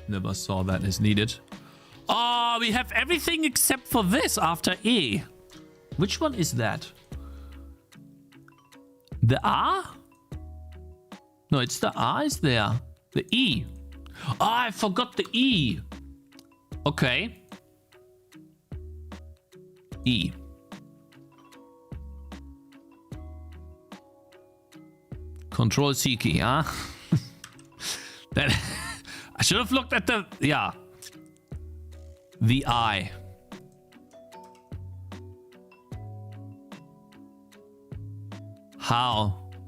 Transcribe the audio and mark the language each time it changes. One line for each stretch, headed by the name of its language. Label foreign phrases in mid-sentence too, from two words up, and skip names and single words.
English: Never saw that as needed. Oh, we have everything except for this after E. Which one is that? The R? No, it's the R is there. The E. Oh, I forgot the E. Okay. E. Control C key, huh? That I should have looked at the, yeah. The I. How?